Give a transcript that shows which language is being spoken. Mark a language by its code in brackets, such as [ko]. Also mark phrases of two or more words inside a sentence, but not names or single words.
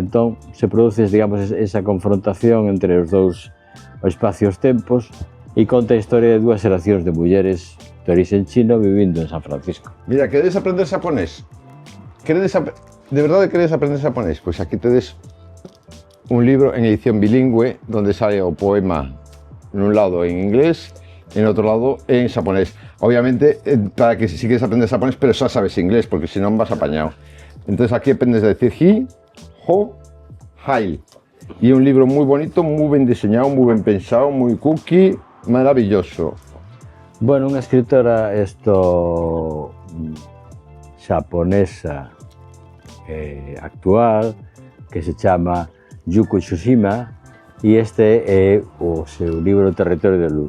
[gl] Entón, se produce, digamos, esa confrontación entre os dous espacios-tempos e conta a historia de dúas xeracións de mulleres de origen chino vivindo en San Francisco. Mira, queredes aprender xaponés? De verdade queredes aprender xaponés? Pois aquí tedes [es] un libro en edición bilingüe donde sale o poema en un lado en inglés, en otro lado en japonés. Obviamente, para que si quieres aprender japonés, pero ya sabes inglés, porque si no vas apañado. Entonces aquí aprendes a decir [en] hi, ho, hail. [es] Y un libro muy bonito, muy bien diseñado, muy bien pensado, muy cookie, maravilloso. [gl] Bueno, unha escritora xaponesa actual que se chama Yuko Tsushima, e este é o seu libro Territorio de Luz.